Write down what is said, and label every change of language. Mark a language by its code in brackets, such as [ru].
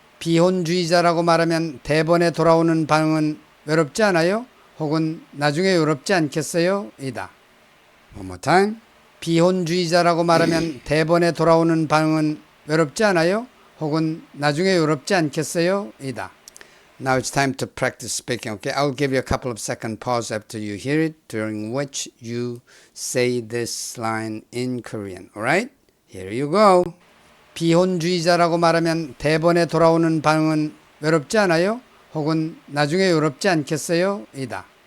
[ko] 비혼주의자라고 말하면 대번에 돌아오는 반응은 외롭지 않아요? 혹은 나중에 외롭지 않겠어요? [en] 이다. One more time. [ko] 비혼주의자라고 말하면 대번에 돌아오는 반응은 외롭지 않아요? 혹은 나중에 외롭지 않겠어요? 이다. [en] Now it's time to practice speaking. Okay, I'll give you a couple of second pause after you hear it, during which you say this line in Korean. All right? Here you go. [ko] 비혼주의자라고 말하면 대번에 돌아오는 반응은 외롭지 않아요? 혹은 나중에 외롭지 않겠어요? 이다.